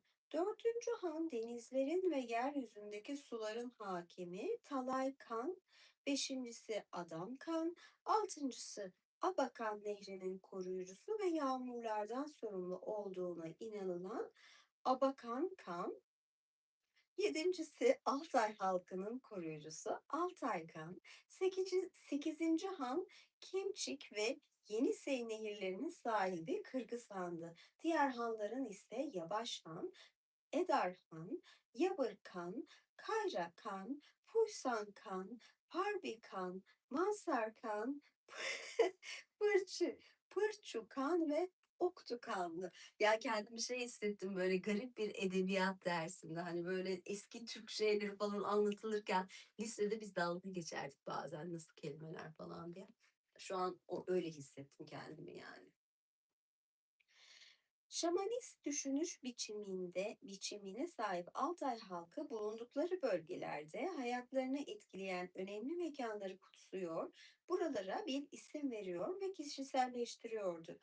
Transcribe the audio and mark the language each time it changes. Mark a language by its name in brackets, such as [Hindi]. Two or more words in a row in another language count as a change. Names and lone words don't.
[Turkish] Dördüncü han denizlerin ve yeryüzündeki suların hakimi Talay Kan, beşincisi Adam Kan, altıncısı Abakan Nehri'nin koruyucusu ve yağmurlardan sorumlu olduğuna inanılan Abakan Kan, yedincisi Altay halkının koruyucusu Altay Han, sekizinci Han Kemçik ve Yenisey nehirlerinin sahibi Kırgız Han'dı. Diğer hanların ise Yabaş Han, Edar Han, Yabır kan, Kayra kan, Puysan kan, Parbi kan, Mansar kan, Pırçu kan ve Oktu kanlı. Ya kendimi şey hissettim böyle garip bir edebiyat dersinde. Hani böyle eski Türk şeyleri falan anlatılırken lisede biz dalga geçerdik bazen nasıl kelimeler falan diye. Şu an öyle hissettim kendimi yani. Şamanist düşünüş biçimine sahip Altay halkı bulundukları bölgelerde hayatlarını etkileyen önemli mekanları kutsuyor, buralara bir isim veriyor ve kişiselleştiriyordu.